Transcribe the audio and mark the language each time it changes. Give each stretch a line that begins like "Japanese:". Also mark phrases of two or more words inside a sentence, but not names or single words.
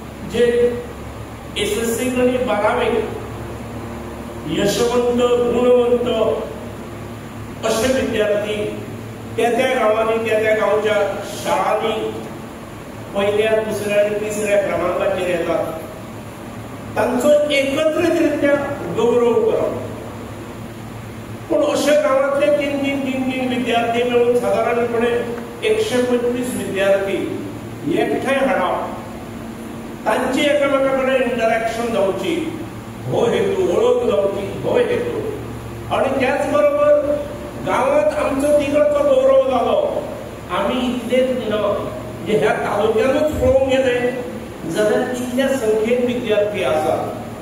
Konkani: जे एसएससी आणि 12वी यशवंत गुणवंत असे विद्यार्थी त्या गावांनी त्या गावच्या शाळांनी पहिल्या दुसऱ्या आणि तिसऱ्या क्रमांकाचेर येतात तांचो एकत्रितरित्या गौरव करप। पण अशा गावातले तीन विद्यार्थी मिळून साधारणपणे 125 विद्यार्थी एकठांय हाडप, तांची एकामेकाकडे इंटरॅक्शन जावची, हो हेतू ओळख जावची, हो हेतू। आणि त्याच बरोबर गावात आमचो तिकडचो गौरव जालो। आम्ही इतलेच न्हय, जे ह्या तालुक्यानूच पळोवंक गेले जाल्यार इतल्या संख्येन विद्यार्थी आसात।